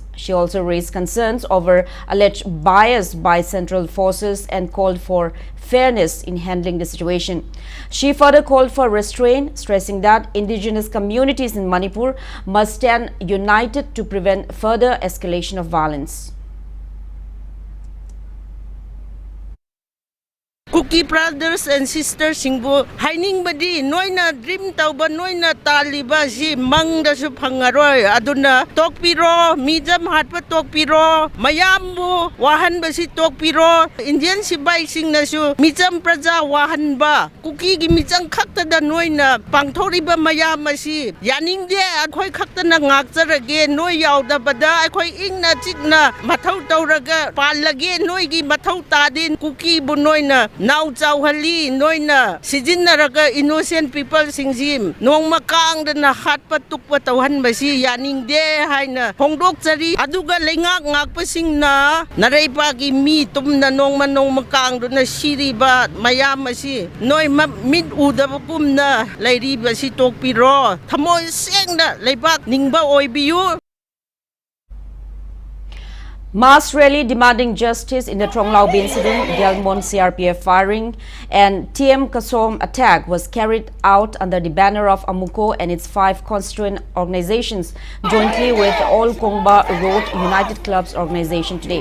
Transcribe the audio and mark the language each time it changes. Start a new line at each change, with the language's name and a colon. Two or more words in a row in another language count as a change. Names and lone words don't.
English: She also raised concerns over alleged bias by central forces and called for fairness in handling the situation. She further called for restraint, stressing that indigenous communities in Manipur must stand united to prevent further escalation of violence.
Manipuri: Kuki
English: brothers and sisters
Manipuri: singbu haining badi noina dream tauba noina taliba si mangda su phangaroi aduna tokpiro mijam hatpa tokpiro mayambu wahan basi tokpiro Indian sibai sing na su mijam praja wahan ba kuki gi mijang khakta da noina pangthori ba mayam asi yaning de akhoi khakta na ngak charage noi yaw da bada akhoi ingna chikna mathau tauraga palage noi gi mathau ta din kuki bu noina naw chawhali noina sijinaraga
English: innocent people
Manipuri: singjim nongma kang da na hatpa tukpa tawhan basi yaning de haina hongdok chari aduga lengak ngak pasing na nareipa gi mi tumna nongma kang do na siriba mayam asi noi mit udaba kumna lairiba si tokpiro thamoy sengna leibak ningba oibiyu.
English: Mass rally demanding justice in the Tronglao incident, Delmon CRPF firing and TM Kasom attack was carried out under the banner of Amuko and its 5 constituent organizations, jointly with All Kongba Road United Clubs organization today.